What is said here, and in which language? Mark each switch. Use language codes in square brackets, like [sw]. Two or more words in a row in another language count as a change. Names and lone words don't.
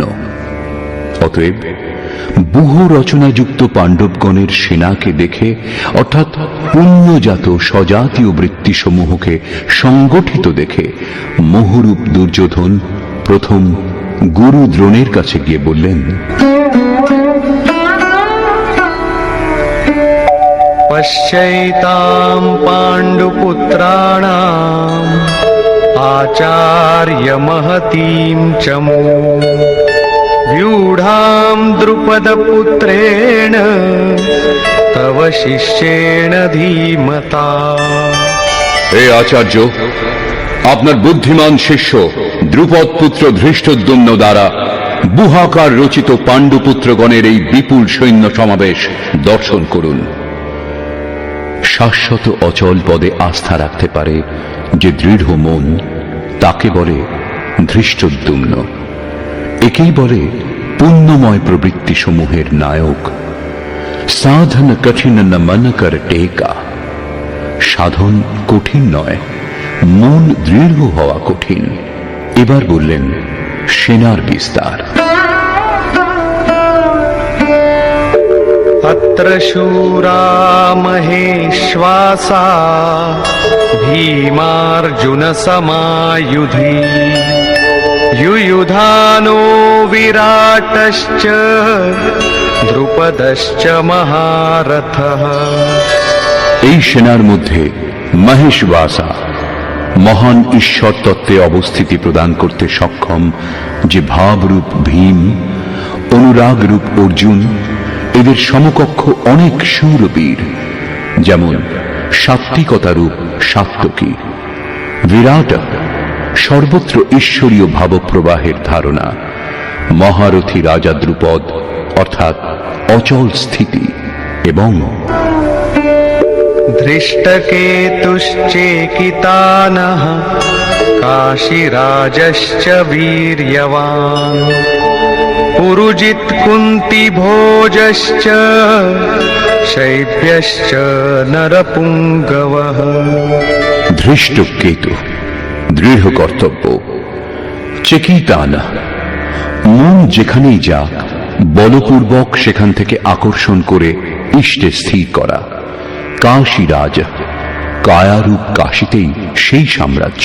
[bn] অতএব ব্যূহ রচনাযুক্ত পাণ্ডবগণের সেনাকে দেখে, অর্থাৎ পুণ্যজাত স্বজাতীয় বৃত্তিসমূহকে সংগঠিত দেখে, মোহরূপ দুর্যোধন প্রথম গুরু দ্রোণের কাছে গিয়ে বললেন, [sa] पश्यैतां पाण्डुपुत्राणाम् आचार्य महतीं चमू व्यूढां द्रुपदपुत्रेण तव शिष्येण धीमता। [bn] হে আচার্য, আপনার বুদ্ধিমান শিষ্য দ্রুপদ পুত্র ধৃষ্টদ্যুম্ন দ্বারা বুহাকার রচিত পাণ্ডুপুত্রগণের এই বিপুল সৈন্য সমাবেশ দর্শন করুন। শাশ্বত অচল পদে আস্থা রাখতে পারে যে দৃঢ় মন, তাকে বলে ধৃষ্টদ্যুম্ন। একেই বলে পুণ্যময় প্রবৃত্তি সমূহের নায়ক। [awa] साधन कठिन न मन कर टेका। [bn] সাধন কঠিন নয়, মন দৃঢ় হওয়া কঠিন। এবার বললেন সেনার বিস্তার। [sa] अत्र शूरा महेश्वासा भीमार्जुन समायुधि युयुधानो विराटश्च द्रुपदश्च महारथः। [bn] এই সেনার মধ্যে মহেশবাসা, মহান ঈশ্বর তত্ত্বে অবস্থিতি প্রদান করতে সক্ষম যে ভাবরূপ ভীম, অনুরাগ রূপ অর্জুন, এদের সমকক্ষ অনেক শূরবীর, যেমন সাত্বিকতারূপ সাত্ত্বকী, বিরাট সর্বত্র ঈশ্বরীয় ভাবপ্রবাহের ধারণা, মহারথী রাজা দ্রুপদ অর্থাৎ অচল স্থিতি, এবং [sa] धृष्टकेतुश्चेकितानः काशीराजश्च वीर्यवान् पुरुजित् कुन्तिभोजश्च शैब्यश्च नरपुङ्गवः। [bn] ধৃষ্টকেতু দৃঢ় কর্তব্য। চেকিতান, মন যেখানেই যাক বলপূর্বক সেখান থেকে আকর্ষণ করে ইষ্টে স্থির করা। কাশীরাজ, কায়ারূপ কাশীতেই সেই সাম্রাজ্য।